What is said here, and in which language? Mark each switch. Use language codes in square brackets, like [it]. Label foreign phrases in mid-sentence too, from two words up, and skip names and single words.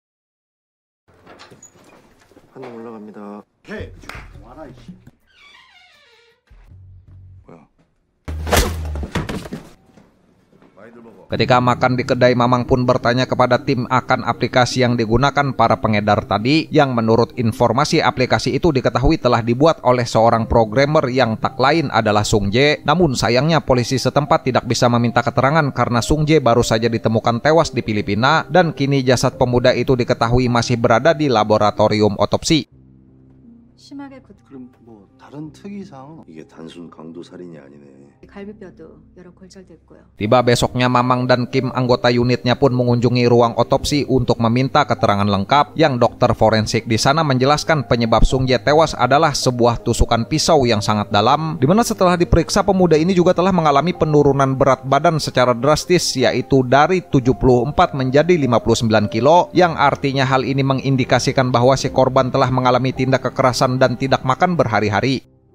[id] Ketika makan di kedai, Mamang pun bertanya kepada tim akan aplikasi yang digunakan para pengedar tadi, yang menurut informasi aplikasi itu diketahui telah dibuat oleh seorang programmer yang tak lain adalah Sung Jae. Namun sayangnya polisi setempat tidak bisa meminta keterangan karena Sung Jae baru saja ditemukan tewas di Filipina dan kini jasad pemuda itu diketahui masih berada di laboratorium otopsi. [ko] 그럼 뭐 다른 특이사항은 이게 단순 강도 살인이 아니네. 갈비뼈도 여러 골절됐고요. [id] Tiba besoknya, Mamang dan Kim anggota unitnya pun mengunjungi ruang otopsi untuk meminta keterangan lengkap, yang dokter forensik di sana menjelaskan penyebab Sung Jae tewas adalah sebuah tusukan pisau yang sangat dalam, dimana setelah diperiksa pemuda ini juga telah mengalami penurunan berat badan secara drastis, yaitu dari 74 menjadi 59 kilo, yang artinya hal ini mengindikasikan bahwa si korban telah mengalami tindak kekerasan dan tidak makan berhari-hari.